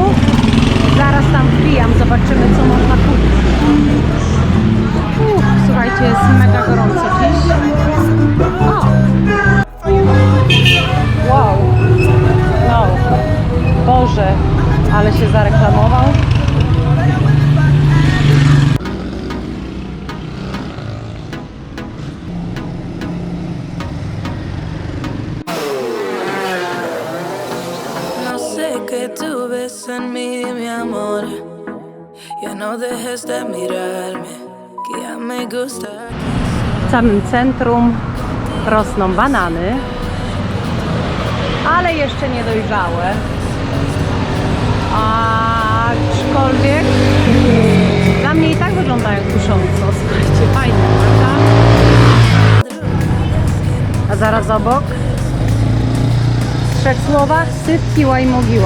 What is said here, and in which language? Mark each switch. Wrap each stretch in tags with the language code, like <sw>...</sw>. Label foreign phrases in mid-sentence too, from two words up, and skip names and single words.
<pl>Zaraz tam wbijam, zobaczymy, co można kupić. Słuchajcie, jest mega gorąco dziś. O! Wow! No, Boże, ale się zareklamował.</pl> <es>No sé qué tú ves en mí, mi amor. Ya no dejes de mirarme, que ya me gusta.</es> <pl>W samym centrum rosną banany, ale jeszcze nie dojrzałe. Aczkolwiek dla mnie i tak wyglądają kusząco. Słuchajcie, fajnie, prawda? A zaraz obok, w 3 słowach, syp, kiła i mogiła.</pl>